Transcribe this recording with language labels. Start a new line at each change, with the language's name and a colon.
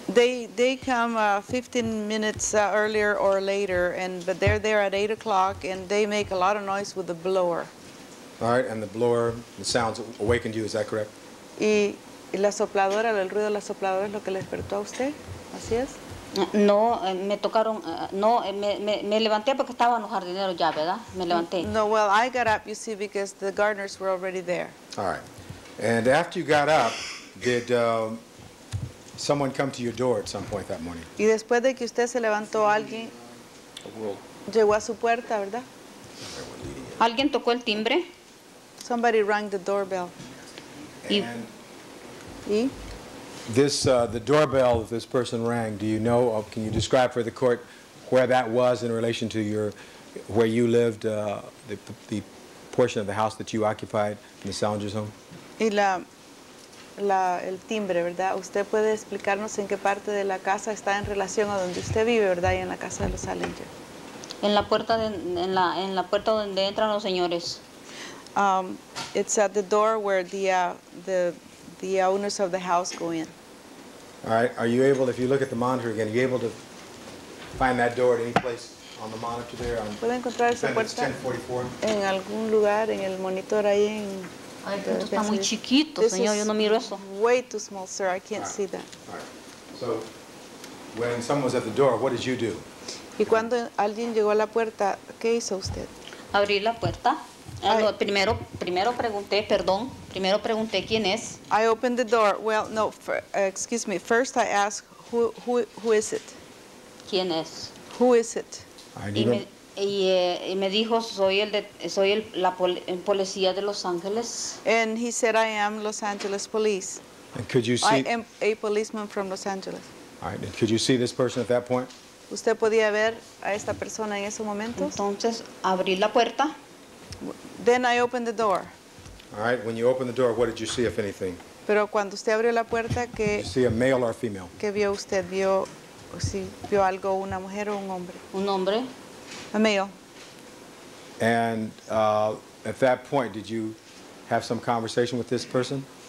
English: They come 15 minutes earlier or later, but they're there at 8 o'clock and they make a lot of noise with the blower. All right, and the blower, the sounds awakened you, is that correct?
Spanish: Y la sopladora, el ruido de la sopladora es lo que le despertó a usted, ¿así es? No, me tocaron, no, me levanté porque estaban los jardineros ya, ¿verdad? Me levanté.
English: No, well, I got up, you see, because the gardeners were already there. All right. And after you got up, did someone come to your door at some point that morning?
Spanish: Y después de que usted se levantó, alguien llegó a su puerta, ¿verdad? Alguien tocó el timbre.
English: Somebody rang the doorbell. And
Spanish: ¿Y?
English: the doorbell that this person rang, do you know, or can you describe for the court where that was in relation to where you lived, the portion of the house that you occupied in the Salinger's home?
Spanish: Y el timbre, ¿verdad? Usted puede explicarnos en qué parte de la casa está en relación a donde usted vive, ¿verdad? Y en la casa de los Salinger. En la puerta en la puerta donde entran los señores.
English: It's at the door where the owners of the house go in. All right. Are you able, if you look at the monitor again, are you able to find that door at any place on the monitor there?
Spanish: ¿Puede encontrar esa
English: Defendant's
Spanish: puerta
English: 1044?
Spanish: en algún lugar, en el monitor ahí en... Ay, esto está muy chiquito,
English: This
Spanish: señor, yo no miro eso.
English: Way too small, sir. I can't see that. All right. So when someone was at the door, what did you do?
Spanish: Y cuando alguien llegó a la puerta, ¿qué hizo usted? Abrí la puerta. Primero pregunté quién es.
English: I opened the door. Well, no, excuse me. First I asked, who is it?
Spanish: ¿Quién es?
English: Who is it?
Spanish: Y me dijo, soy la policía de Los Ángeles.
English: And he said, I am Los Angeles Police. And could you see? I am a policeman from Los Angeles. All right. And could you see this person at that point?
Spanish: ¿Usted podía ver a esta persona en esos momentos? Entonces abrí la puerta.
English: Then I opened the door. All right. When you opened the door, what did you see, if anything?
Spanish: Pero cuando usted abrió la puerta,
English: Did you see a male or a female?
Spanish: ¿qué vio usted? ¿Vio algo, una mujer o un hombre? Un hombre.
English: A male. And at that point, did you have some conversation with this person?